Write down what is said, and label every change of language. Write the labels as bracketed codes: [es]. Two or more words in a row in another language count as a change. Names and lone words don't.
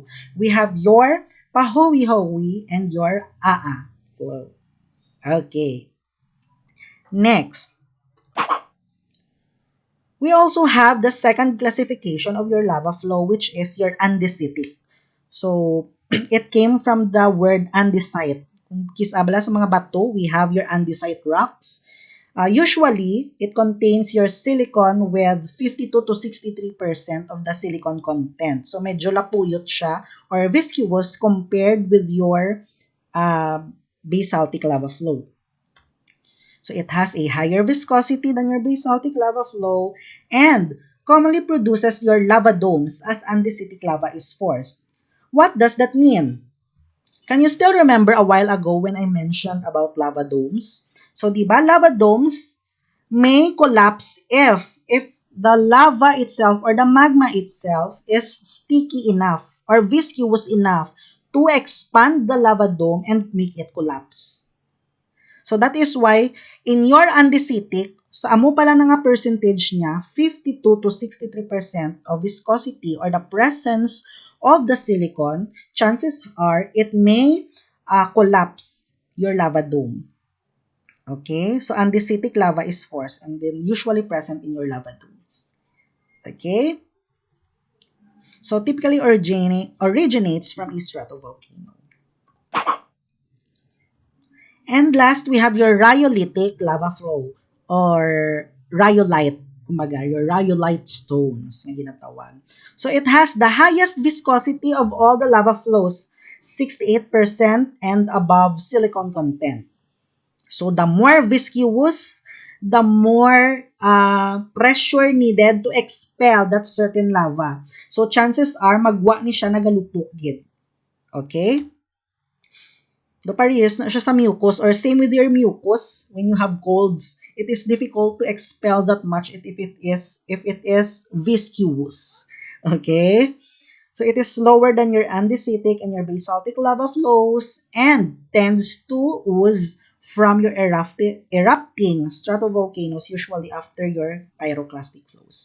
[en] We have your pahowi-howi and your AA flow. Okay. Next, we also have the second classification of your lava flow, which is your andesitic. So, it came from the word andesite. [hil] Kung kisabala sa mga bato, [en] we have your andesite rocks. Usually, it contains your silicon with 52 to 63% of the silicon content. So, [hil] medyo lapuyot siya [en] or viscous compared with your basaltic lava flow. So, it has a higher viscosity than your basaltic lava flow and commonly produces your lava domes as andesitic lava is forced. What does that mean? Can you still remember a while ago when I mentioned about lava domes? So, [tl] di ba, [en] lava domes may collapse if the lava itself or the magma itself is sticky enough or viscous enough to expand the lava dome and make it collapse. So, that is why in your andesitic, [hil] sa amo pala na nga percentage niya, [en] 52 to 63% of viscosity or the presence of the silicon, chances are it may collapse your lava dome. Okay? So, andesitic lava is forced and then usually present in your lava domes. Okay? So, typically originates from a stratovolcano. And last, we have your rhyolitic lava flow or rhyolite. Kumbaga, your rhyolite stones [hil] na ginatawag. [en] So, it has the highest viscosity of all the lava flows, 68% and above silicon content. So, the more viscous, the more pressure needed to expel that certain lava. So, chances are, [hil] magwa ni siya nagalupok gid. Okay? Do parehas na siya sa mucus [en] or same with your mucus when you have colds, it is difficult to expel that much if it is viscous. Okay? So it is slower than your andesitic and your basaltic lava flows and tends to ooze from your erupting stratovolcanoes, usually after your pyroclastic flows.